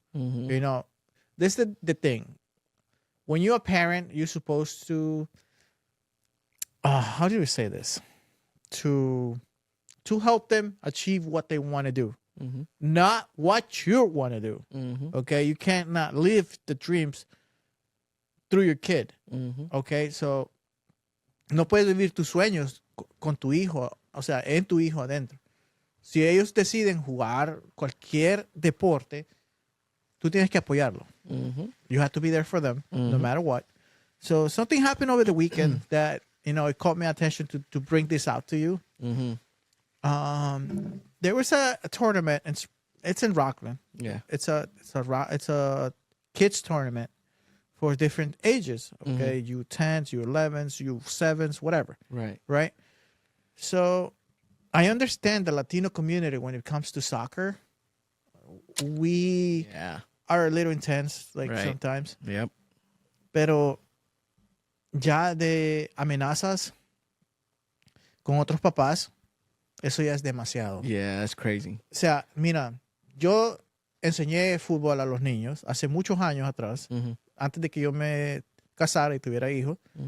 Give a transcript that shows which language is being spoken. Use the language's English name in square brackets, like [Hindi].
[English] You know, this is the thing. When you're a parent, you're supposed to, how do we say this? To help them achieve what they want to do, not what you want to do. Okay, you can't not live the dreams through your kid. Okay, so [Spanish] no puedes vivir tus sueños con tu hijo, o sea, en tu hijo adentro. Si ellos deciden jugar cualquier deporte, tú tienes que apoyarlo. [English] You have to be there for them, no matter what. So something happened over the weekend that, you know, it caught my attention to bring this out to you. There was a tournament, and it's in Rockland. Yeah. It's a kids tournament for different ages. Okay, U10s, U11s, U7s, whatever. Right. So I understand the Latino community when it comes to soccer. We are a little intense, like sometimes. Yep. [Spanish] Pero ya de amenazas con otros papás, eso ya es demasiado. [English] Yeah, that's crazy. [Spanish] O sea, mira, yo enseñé fútbol a los niños hace muchos años atrás, antes de que yo me casara y tuviera hijos.